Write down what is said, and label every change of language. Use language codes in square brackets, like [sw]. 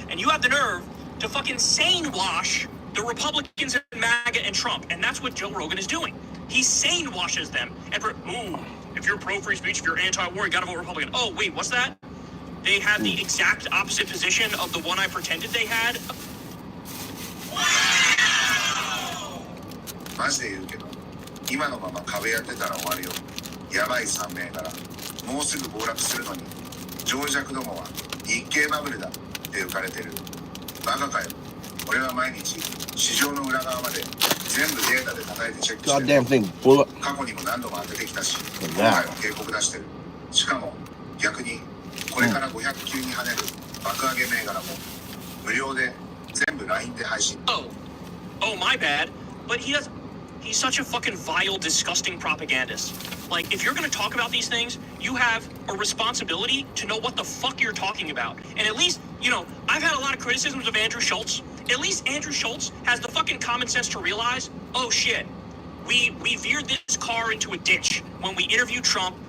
[en] And you have the nerve to fucking sane wash the Republicans and MAGA and Trump. And that's what Joe Rogan is doing. He sane washes them. And if you're pro-free speech, if you're anti-war, you gotta vote Republican. Oh, wait, what's that? They had the exact opposite position of the one I pretended they had. Wow! [ja] マジで言うけど、今のまま壁やってたら終わるよ。やばい3名から。もうすぐ暴落するのに、情弱どもは日経バブルだって浮かれてる。バカかよ。俺は毎日、市場の裏側まで全部データで叩いてチェックしてる。 [en] Goddamn thing, full up. [ja] 過去にも何度も当ててきたし、今回も警告出してる。しかも、逆に、これから500級に跳ねる爆上げ銘柄も無料で全部 LINE で配信。 [en] Oh, my bad. But he's such a fucking vile, disgusting propagandist. Like, if you're gonna talk about these things, you have a responsibility to know what the fuck you're talking about. And at least, you know, I've had a lot of criticisms of Andrew Schultz. At least Andrew Schultz has the fucking common sense to realize, oh shit, we veered this car into a ditch when we interviewed Trump